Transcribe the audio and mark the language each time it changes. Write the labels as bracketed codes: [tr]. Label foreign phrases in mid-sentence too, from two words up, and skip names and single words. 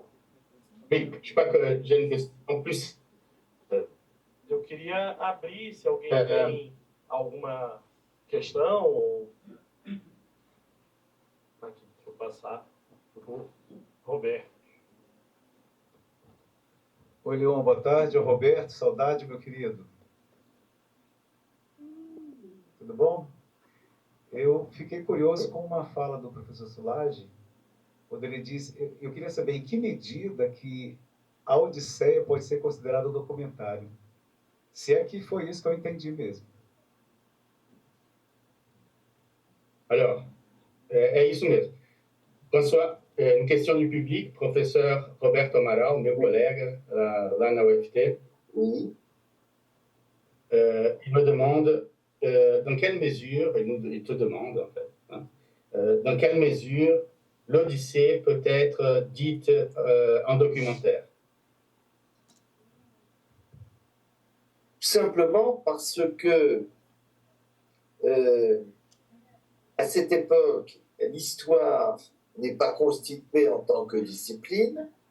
[fr] Oui, je crois que j'ai une question plus. [pt] Eu queria abrir, se alguém tem alguma questão. Aqui, deixa eu passar para o Roberto. Oi, Leon, boa tarde. É o Roberto, saudade, meu querido. Tudo bom? Eu fiquei curioso com uma fala do professor Szilárd, quando ele disse, eu queria saber em que medida que a Odisseia pode ser considerada um documentário. Se é que foi isso que eu entendi mesmo. Alors, é isso mesmo. [fr] François, une question du public, professeur Roberto Amaral, [pt] meu colega lá na UFT. [fr] Oui. Il me demande dans quelle mesure, il te demande en fait, dans quelle mesure l'Odyssée peut être dite en documentaire. Simplement parce que à cette époque, l'histoire n'est pas constituée en tant que discipline,